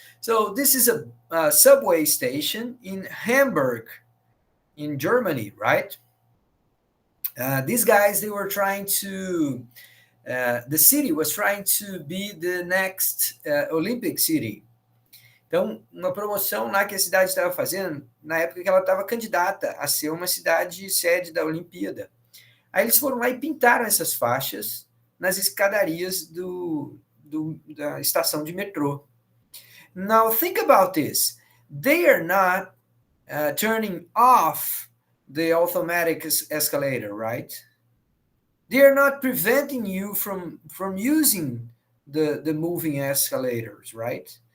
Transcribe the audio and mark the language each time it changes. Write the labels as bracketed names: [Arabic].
[English] So this is a subway station in Hamburg, in Germany, right? These guys, they were trying to the city was trying to be the next Olympic city. [Portuguese] Então, uma promoção lá que a cidade estava fazendo, na época que ela estava candidata a ser uma cidade sede da Olimpíada. Aí eles foram lá e pintaram essas faixas nas escadarias da estação de metrô. [English] Now, think about this. They are not turning off the automatic escalator, right? They are not preventing you from using the moving escalators, right?